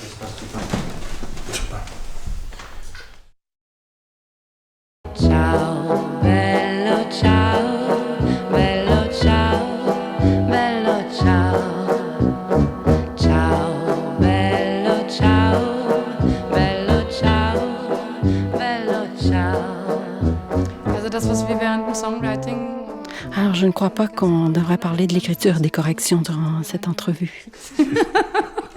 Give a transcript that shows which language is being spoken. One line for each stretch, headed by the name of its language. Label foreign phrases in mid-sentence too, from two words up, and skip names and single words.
Italian: Ciao, bello ciao, bello ciao, bello ciao. Ciao, bello ciao, bello ciao, bello ciao.
German: Also das, was wir während dem Songwriting
French: Alors, je ne crois pas qu'on devrait parler de l'écriture des corrections durant cette entrevue.